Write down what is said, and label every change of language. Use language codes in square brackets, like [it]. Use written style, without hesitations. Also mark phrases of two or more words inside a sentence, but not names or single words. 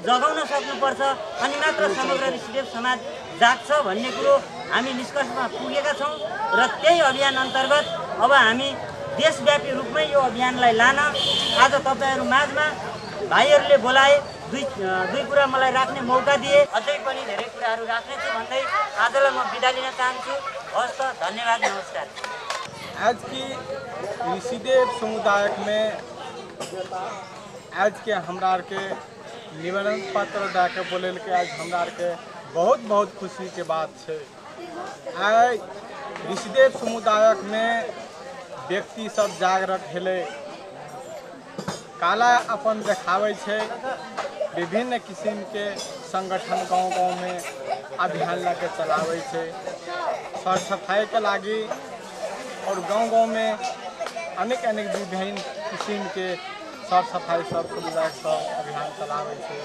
[ne] जगाउन सक्नुपर्छ अनि मात्र समग्र ऋषिदेव समाज जाग्छ भन्ने कुरो हामी निष्कर्षमा पुगेका छौँ र त्यही अभियान अन्तर्गत अब हामी देशव्यापी रूपमै यो अभियानलाई लान आज तपाईँहरू माझमा भाइहरूले बोलाए दुई कुरा मलाई राख्ने मौका दिए अझै पनि धेरै कुराहरू राख्नेछु भन्दै आजलाई म बिदा लिन चाहन्छु हस् त धन्यवाद नमस्कार [mai] आज की ऋषिदेव समुदाय में आज के हमरा के निवेदन पत्र दे के बोले के आज हमरा के बहुत खुशी के बात है। आज ऋषिदेव समुदाय में व्यक्ति सब जागृत हेले काला अपन देखावे छे विभिन्न किस्म के संगठन गांव गांव में अभियान लेके चलावे छे सर सफाई के लागी और गांव गांव में अनेक अनेक विभिन्न किस्म के साफ सफाई सब सुविधा सब अभियान चलावे छे।